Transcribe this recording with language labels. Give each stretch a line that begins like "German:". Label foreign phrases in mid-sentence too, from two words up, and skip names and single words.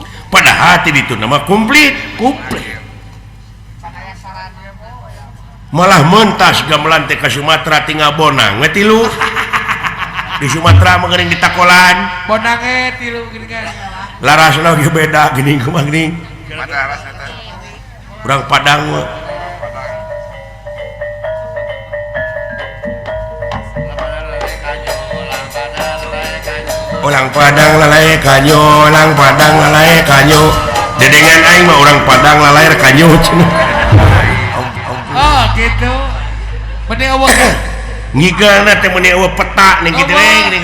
Sundanese: padahal ti ditu nama komplit malah mentas gamelan teh ka Sumatera tinggal bonang we tilu di Sumatera mah geuning ditakolan bonang tilu geuning kan larasna ge beda geuning kumaha geuning urang Padang mah
Minangkabau: orang Padang lalai kanyo orang Padang lalai kanyo
Sundanese: dedengan aing mah
Minangkabau: orang Padang lalai kanyo
Sundanese: oh gitu bener eueuh ngigana teh meuni eueuh peta ning kitu we geuning